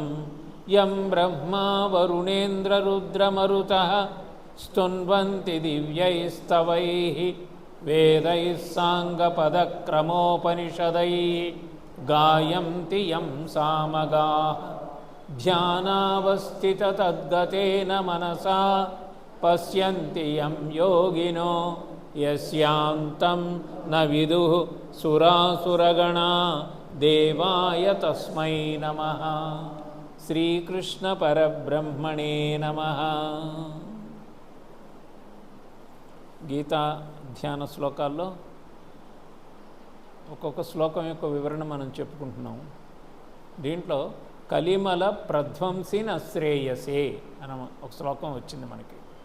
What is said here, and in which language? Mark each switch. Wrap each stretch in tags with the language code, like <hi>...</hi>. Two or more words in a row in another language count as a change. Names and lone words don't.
<sa>यं ब्रह्मा वरुणेन्द्ररुद्रमरुतः स्तुन्वन्ति दिव्यैस्तवैः वेदैः साङ्गपदक्रमोपनिषदैः गायन्ति यं सामगाः. ध्यानावस्थिततद्गतेन मनसा पश्यन्ति यं योगिनो यस्यान्तं न विदुः सुरासुरगणा देवाय तस्मै नमः. श्रीकृष्णपरब्रह्मणे नमः.</sa> <te>గీతా ధ్యాన శ్లోకాల్లో ఒక్కొక్క శ్లోకం యొక్క వివరణ మనం చెప్పుకుంటున్నాం. దీంట్లో</te> <sa>कलिमल प्रध्वंसिन श्रेयसे</sa> <te>అని ఒక శ్లోకం వచ్చింది మనకి.</te>